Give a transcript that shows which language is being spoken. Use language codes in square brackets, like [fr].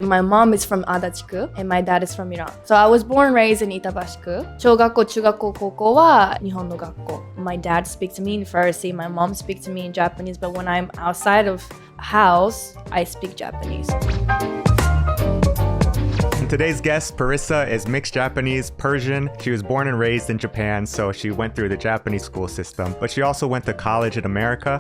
[en] My mom is from Adachiku and my dad is from Iran. So I was born and raised in Itabashiku. [ja] 小学校、中学校、高校は日本の学校。 [en] My dad speaks to me in Farsi, my mom speaks to me in Japanese, but when I'm outside of house, I speak Japanese. Today's guest, Parisa, is mixed Japanese, Persian. She was born and raised in Japan, so she went through the Japanese school system, but she also went to college in America.